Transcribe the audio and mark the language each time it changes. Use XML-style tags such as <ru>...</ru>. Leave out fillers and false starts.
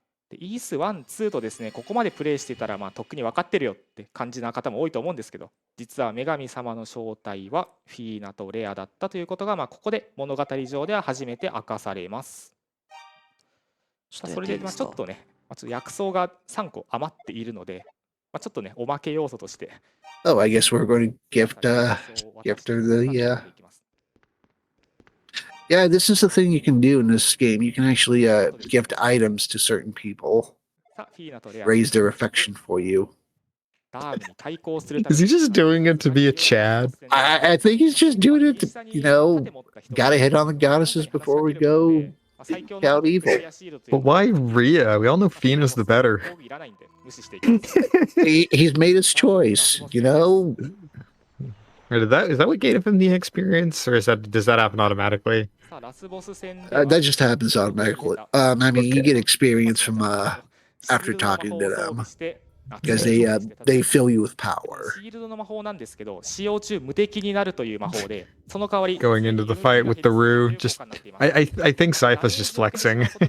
<ja>でイース1、2とですね、ここまでプレイしていたらまあとっくに分かってるよって感じな方も多いと思うんですけど、実は女神様の正体はフィーナとレアだったということが、まあここで物語上では初めて明かされます。さあそれでまあちょっとね、ちょっと薬草が3個余っているので、まあ、ちょっとねおまけ要素として</ja> <en>Oh, I guess we're going to gift her the. Yeah, this is the thing you can do in this game. You can actually gift items to certain people,</en> <ja>さあフィーナとレア</ja> <en>raise their affection for you.</en> <ja>ダームに対抗するため</ja> <en>Is he just doing it to be a Chad? I think he's just doing it to, gotta hit on the goddesses before we go out evil. But why Rhea? We all know Fina's the better. He's made his choice, Or is that what gave him the experience, or does that happen automatically? That just happens automatically. I mean, you get experience from after talking to them because they fill you with power.</en> <ja>シールドの魔法なんですけど、使用中無敵になるという魔法で、その代わり</ja> <en>Going into the fight with the Rue, just I think Xipha's just flexing.</en>